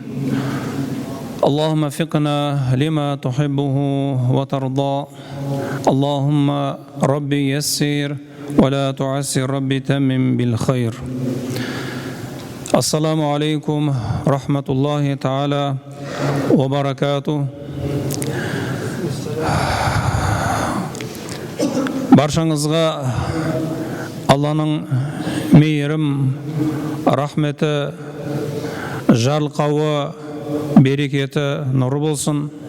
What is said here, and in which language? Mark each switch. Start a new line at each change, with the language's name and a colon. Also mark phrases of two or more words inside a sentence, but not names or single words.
Arabic: اللهم وفقنا لما تحبه وترضى اللهم ربي يسر ولا تعسر ربي تمم بالخير السلام عليكم ورحمة الله تعالى وبركاته
Kazakh: баршаңызға Алланың мейірім, рахметі, жарылқауы, берекеті, нұры болсын.